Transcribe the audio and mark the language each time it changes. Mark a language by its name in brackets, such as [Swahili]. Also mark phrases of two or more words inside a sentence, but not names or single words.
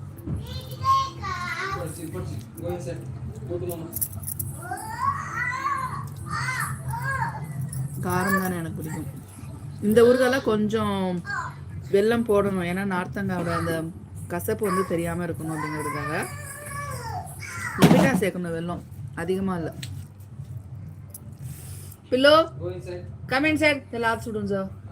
[Tamil] காரம் தானே எனக்கு பிடிக்கும். இந்த ஊறுகாயில் கொஞ்சம் வெல்லம் போடணும், ஏன்னா நார்த்தங்காயோட அந்த கசப்பு வந்து தெரியாமல் இருக்கணும் அப்படிங்கிறதுக்காக லிமிட்டாக சேர்க்கணும், வெல்லம் அதிகமாக இல்லை. [Marathi] पिल्लो [English] come in side [Marathi] त्याला आत सोडून जा.